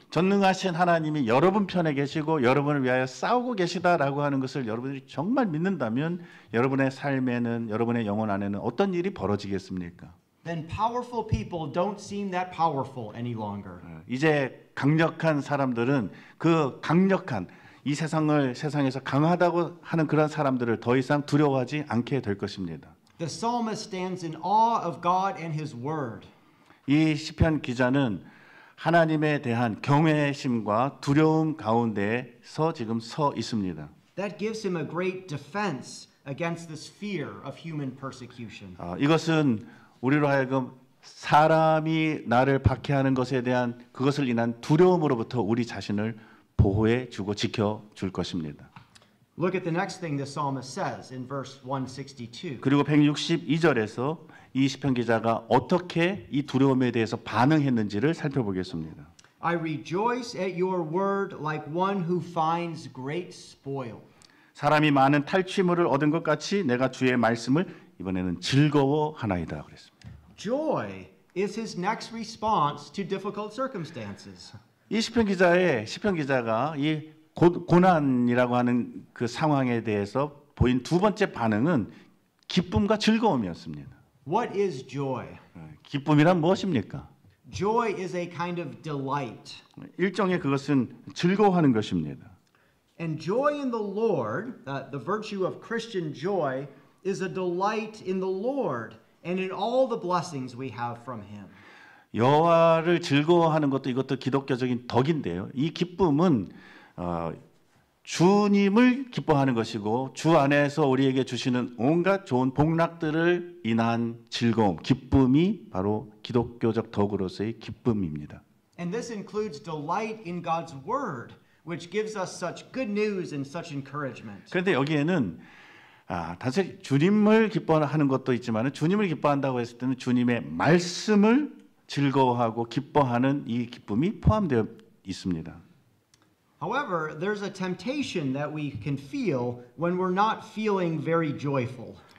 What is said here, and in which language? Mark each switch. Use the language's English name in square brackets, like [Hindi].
[Korean] 전능하신 하나님이 여러분 편에 계시고 여러분을 위하여 싸우고 계시다라고 하는 것을 여러분들이 정말 믿는다면 여러분의 삶에는 여러분의 영혼 안에는 어떤 일이 벌어지겠습니까? [English] Then powerful people don't seem that powerful any longer. [Korean] 이제 강력한 사람들은 그 강력한 이 세상에서 강하다고 하는 그런 사람들을 더 이상 두려워하지 않게 될 것입니다. [English] The psalmist stands in awe of God and His word. [Korean] 이 시편 기자는 하나님에 대한 경외심과 두려움 가운데서 지금 서 있습니다. [English] That gives him a great defense against this fear of human persecution. [Korean] 이것은 우리로 하여금 사람이 나를 박해하는 것에 대한 그것을 인한 두려움으로부터 우리 자신을 보호해 주고 지켜 줄 것입니다. [English] Look at the next thing the psalmist says in verse 162. [Korean] 그리고 162절에서 이 시편 기자가 어떻게 이 두려움에 대해서 반응했는지를 살펴보겠습니다. [English] I rejoice at your word like one who finds great spoil. [Korean] 사람이 많은 탈취물을 얻은 것 같이 내가 주의 말씀을 이번에는 즐거워하나이다 그랬습니다. [English] Joy is his next response to difficult circumstances. [Korean] 이 시편 기자가 이 고난이라고 하는 그 상황에 대해서 보인 두 번째 반응은 기쁨과 즐거움이었습니다. [English] What is joy? [Korean] 기쁨이란 무엇입니까? [English] Joy is a kind of delight. [Korean] 일종의 그것은 즐거워하는 것입니다. [English] And joy in the Lord, the virtue of Christian joy, is a delight in the Lord and in all the blessings we have from Him. [Korean] 여호와를 즐거워하는 것도 이것도 기독교적인 덕인데요. 이 기쁨은 주님을 기뻐하는 것이고 주 안에서 우리에게 주시는 온갖 좋은 복락들을 인한 즐거움, 기쁨이 바로 기독교적 덕으로서의 기쁨입니다. [English] And this includes delight in God's word, which gives us such good news and such encouragement. [Korean] 그런데 여기에는 단순히 주님을 기뻐하는 것도 있지만 주님을 기뻐한다고 했을 때는 주님의 말씀을 즐거워하고 기뻐하는 이 기쁨이 포함되어 있습니다. [English] However, there's a temptation that we can feel when we're not feeling very joyful.